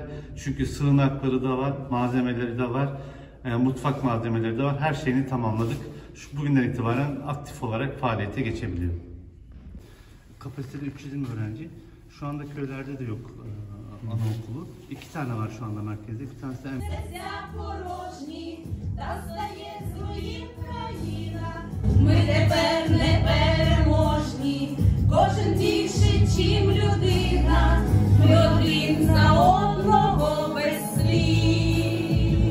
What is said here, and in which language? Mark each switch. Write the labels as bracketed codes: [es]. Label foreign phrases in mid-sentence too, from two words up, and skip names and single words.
[tr] Çünkü sığınakları da var, malzemeleri de var, mutfak malzemeleri de var. Her şeyini tamamladık. Bugünden itibaren aktif olarak faaliyete geçebiliyor. Kapasiteli 320 öğrenci. Şu anda köylerde de yok anaokulu. 2 tane var şu anda merkezde. Bir tanesi de [uk] Ми тепер непереможні, кожен більше, чим людина, ми один за одного без слів.